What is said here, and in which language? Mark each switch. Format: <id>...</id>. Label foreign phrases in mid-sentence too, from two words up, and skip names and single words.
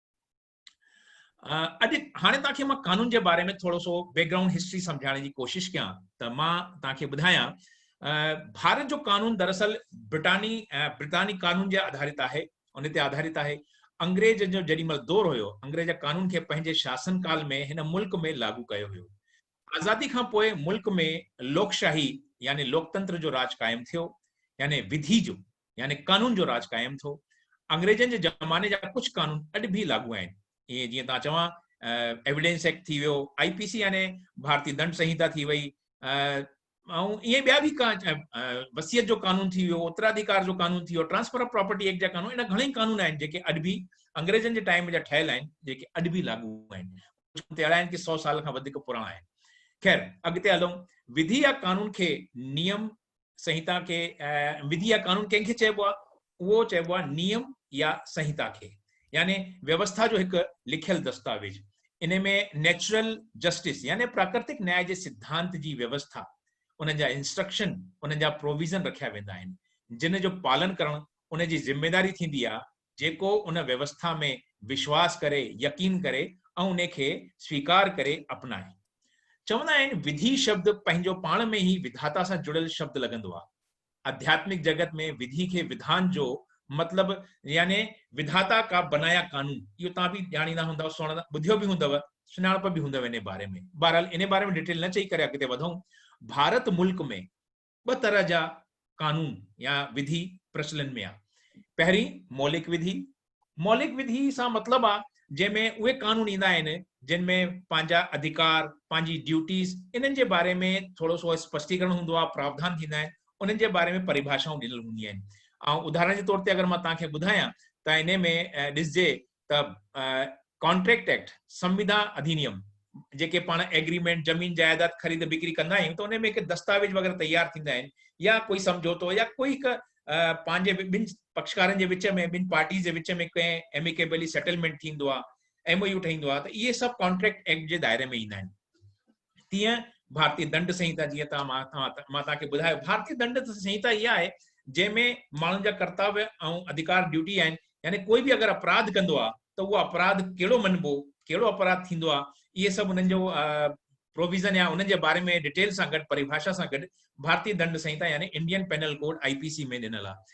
<sd>अॼु हाणे तव्हांखे मां कानून जे बारे में थोरो सो</sd> <en>background history</en> <sd>सम्झाइण जी कोशिशि कयां त मां तव्हांखे ॿुधायां। भारत जो कानून दरअसल ब्रिटानी कानून जे आधारित आहे, उन ते आधारित आहे। अंग्रेज जो जेॾीमहिल दौर हुयो, अंग्रेज कानून खे पंहिंजे शासन काल में हिन मुल्क में लागू कयो हुयो। आज़ादी खां पोइ मुल्क में लोकशाही यानी लोकतंत्र जो राज कायम थियो, यानी विधि जो यानी कानून जो राज कायम थियो। अंग्रेजनि जे ज़माने जा कुछ कानून अॼु भी लागू आहिनि। ये जीअं तव्हां चवां एविडेंस एक्ट थी वियो, आईपीसी यानी भारतीय दंड संहिता थी वई, ऐं ईअं ॿिया बि वसियत जो कानून थी वियो, उत्तराधिकार जो कानून थी वियो, ट्रांसफर ऑफ प्रॉपर्टी एक्ट जा कानून, इन घणेई कानून आहिनि जेके अॼु भी अंग्रेजनि जे टाइम जा ठहियल आहिनि, जेके अॼु भी लागू आहिनि। कुझु अहिड़ा आहिनि कि 100 साल खां वधीक पुराणा आहिनि। खैर, अॻिते हलूं। विधि या कानून खे नियम संहिता के विधि या कानून कंहिंखे चइबो आहे? उहो चइबो आहे नियम या संहिता खे, यानी व्यवस्था जो हिकु लिखियल दस्तावेज। इन में</sd> <en>natural justice</en> <sd>यानी प्राकृतिक न्याय जे सिद्धांत जी व्यवस्था, उन जा इंस्ट्रक्शन, उन जा प्रोविज़न रखिया वेंदा आहिनि, जिन जो पालन करणु उन जी ज़िम्मेदारी थींदी आहे, जेको उन व्यवस्था में विश्वास करे, यकीन करे ऐं उन खे स्वीकार करे अपनाए। चवंदा आहिनि विधि शब्द पंहिंजो पाण में ही विधाता सां जुड़ियल शब्द लॻंदो आहे। आध्यात्मिक जगत में विधि खे विधान जो मतलब यानी</sd> <hi>विधाता का बनाया कानून,</hi> <sd>इहो तव्हां बि ॼाणींदा हूंदव, ॿुधियो बि हूंदव, सुञाणप बि हूंदव इन बारे में। बहरहाल इन बारे में डिटेल न चई करे अॻिते वधूं। भारत मुल्क में 2 तरह जा कानून या विधि प्रचलन में आहे। पहिरीं मौलिक विधि। मौलिक विधि सां मतलब आहे जंहिंमें उहे कानून ईंदा आहिनि जिन में पंहिंजा अधिकार, पंहिंजी ड्यूटीज़, इन्हनि जे बारे में थोरो सो स्पष्टीकरण हूंदो आहे, प्रावधान थींदा आहिनि, उन्हनि जे बारे में परिभाषाऊं ॾिनल हूंदियूं आहिनि। ऐं उदाहरण जे तौर ते अगरि मां तव्हांखे ॿुधायां त इन में ॾिसजे त कॉन्ट्रैक्ट एक्ट, संविदा अधिनियम, जेके पाण एग्रीमेंट, जमीन जायदाद ख़रीद बिक्री कंदा आहियूं, त उन में हिकु दस्तावेज वग़ैरह तयारु थींदा आहिनि, या कोई समझौतो या कोई हिकु पंहिंजे ॿिनि पक्षकारनि जे विच में, ॿिनि पार्टीज़ जे विच में कंहिं</sd> <en>amicably settlement</en> <sd>थींदो आहे, MOU ठहींदो आहे, त इहे सभु कॉन्ट्रैक्ट एक्ट जे दायरे में ईंदा आहिनि। तीअं भारतीय दंड संहिता, जीअं मां तव्हांखे ॿुधायो, भारतीय दंड संहिता इहा आहे जंहिंमें माण्हुनि जा कर्तव्य ऐं अधिकार, ड्यूटी आहिनि। यानी कोई बि अगरि अपराध कंदो आहे त उहो अपराध कहिड़ो मञिबो, कहिड़ो अपराध थींदो आहे, इहे सभु उन्हनि जो प्रोविज़न या उन्हनि जे बारे में डिटेल सां गॾु, परिभाषा सां गॾु भारतीय दंड संहिता यानी इंडियन पेनल कोड IPC में ॾिनल आहे।</sd>